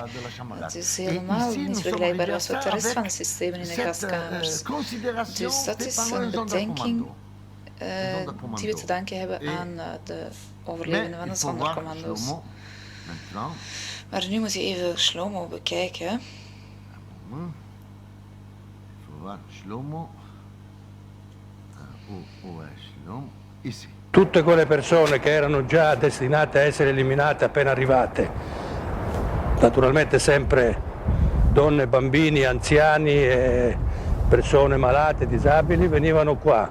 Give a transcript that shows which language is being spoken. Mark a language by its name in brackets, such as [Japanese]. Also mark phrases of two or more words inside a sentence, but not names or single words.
[Dutch] Het is helemaal niet vergelijkbaar als met de rest van de systemen in de gaskamers. Dus dat is een bedenking die we te danken hebben aan de overlevenden van de zondercommando's. Maar nu moet je even Shlomo bekijken. [Italian] Tutte quelle persone che erano già destinate a essere eliminate appena arrivate, naturalmente sempre donne, bambini, anziani e persone malate, disabili, venivano qua.